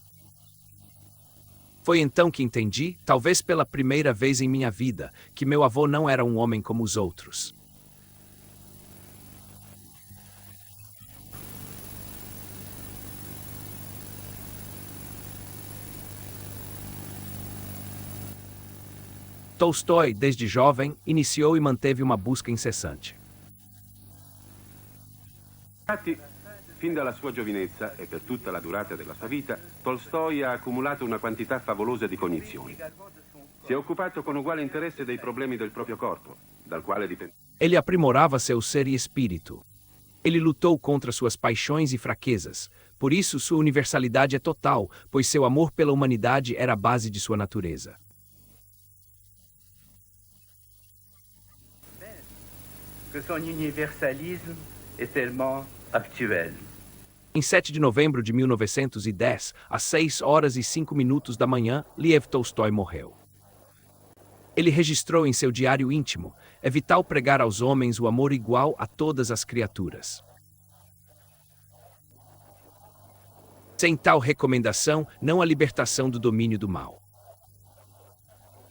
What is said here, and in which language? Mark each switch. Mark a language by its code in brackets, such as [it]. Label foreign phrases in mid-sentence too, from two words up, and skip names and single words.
[pt] Foi então que entendi, talvez pela primeira vez em minha vida, que meu avô não era um homem como os outros. Tolstói, desde jovem, iniciou e manteve uma busca incessante. [it] Fin dalla sua giovinezza e per tutta la durata della sua vita, Tolstoi ha accumulato una quantità favolosa di cognizioni. Si è occupato con uguale interesse dei problemi del proprio corpo, dal quale dipende. [pt] Ele aprimorava seu ser e espírito. Ele lutou contra suas paixões e fraquezas. Por isso, sua universalidade é total, pois seu amor pela humanidade era a base de sua natureza. [fr] Que son universalisme est tellement actuel. [pt] Em 7 de novembro de 1910, às 6 horas e 5 minutos da manhã, Lev Tolstói morreu. Ele registrou em seu diário íntimo: é vital pregar aos homens o amor igual a todas as criaturas. Sem tal recomendação, não há libertação do domínio do mal.